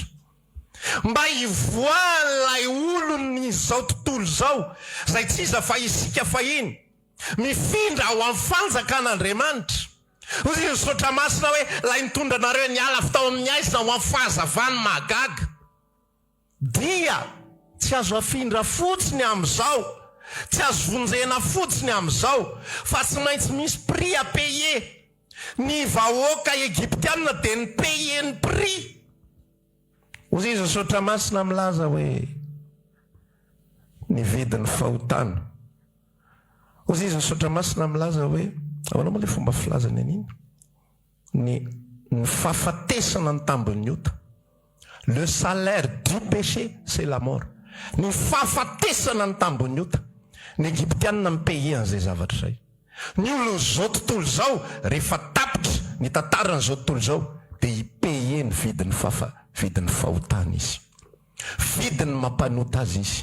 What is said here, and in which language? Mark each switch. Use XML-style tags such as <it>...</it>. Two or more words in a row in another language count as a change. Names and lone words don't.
<mg>Mba hivoahan'ilay olony zao tontolo zao zay tsy iza fa isika fahiny mifindra ao amin'ny fanjakan'Andriamanitra. Hoy ny sotra masina hoe lay nitondra anareo niala avy tao amin'ny aisina ho amin'ny fahazavany mahagaga. Dia tsy azo afindra fotsiny amin'izao, tsy azo vonjena fotsiny amin'izao, fa tsy maintsy misy</mg> <fr>prix à payer.</fr> <mg>Ny vahoaka Egyptiana dia ny payer ny prix. Hoy izy sotra masina milaza hoe ny vidin'ny fahotana. Hoy izy sotra masina milaza hoe ahoana moa le fomba filazany an'iny? Ny fahafatesana ny tambon'ny ota.</mg> <fr>Le salaire du péché c'est la mort.</fr> <mg>Ny fahafatesana ny tambon'ny ota. Ny Egyptiana mipaye an'izay zavatra izay. Ny olona zao tontolo zao rehefa tapitra ny tantaran'izao tontolo zao dia hipaye ny vidin'ny fahotana izy, vidiny mampanota azy izy.</mg>